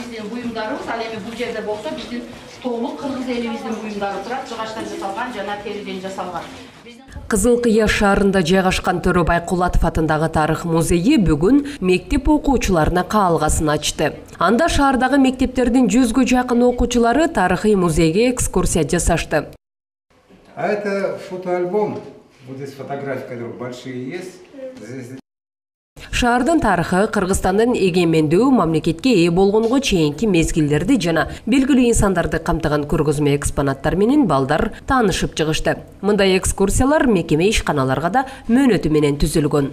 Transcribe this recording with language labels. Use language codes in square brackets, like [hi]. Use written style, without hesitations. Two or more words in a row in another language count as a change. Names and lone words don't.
[ky] биздин буюмдарыбыз, ал эми бул жерде болсо биздин толук кыргыз элибиздин буюмдары турат, жыгачтан жасалган жана териден жасалган. Кызылкыя шаарында жайгашкан Төрө Байкулатов атындагы тарых музейи бүгүн мектеп окуучуларына каалгасын ачты. Анда шаардагы мектептердин 100гө жакын окуучулары тарыхый музейге экскурсия жасашты. [ru] А это фотоальбом. Вот здесь фотографии, которые большие есть. [ky] Шаардын тарыхы Кыргызстандын эгемендүү мамлекетке ээ болгонго чейинки мезгилдерди жана белгилүү инсандарды камтыган көргөзмө экспонаттар менен балдар таанышып чыгышты. Мындай экскурсиялар мекеме ишканаларга да мөөнөтү менен түзүлгөн.